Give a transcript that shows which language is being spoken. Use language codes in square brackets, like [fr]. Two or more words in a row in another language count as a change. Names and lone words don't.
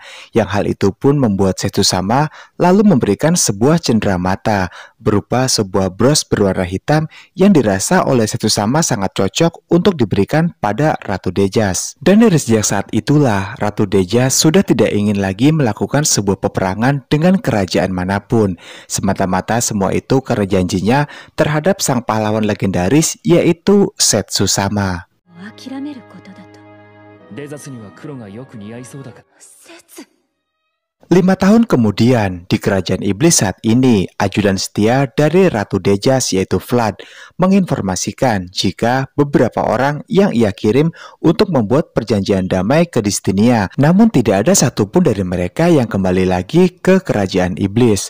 [id] Yang hal itu pun membuat Setsusama lalu memberikan sebuah cenderamata berupa sebuah bros berwarna hitam yang dirasa oleh Setsusama sangat cocok untuk diberikan pada Ratu Dejas. Dan dari sejak saat itulah Ratu Dejas sudah tidak ingin lagi melakukan sebuah peperangan dengan kerajaan manapun. Semata-mata semua itu karena janjinya terhadap sang pahlawan legendaris yaitu Setsusama. [ja] 諦めることだと。デザスには黒がよく似合いそうだから。説。 [id] 5 tahun kemudian, di kerajaan iblis saat ini, ajudan setia dari Ratu Dejas yaitu Vlad menginformasikan jika beberapa orang yang ia kirim untuk membuat perjanjian damai ke Distinia. Namun tidak ada satupun dari mereka yang kembali lagi ke kerajaan iblis.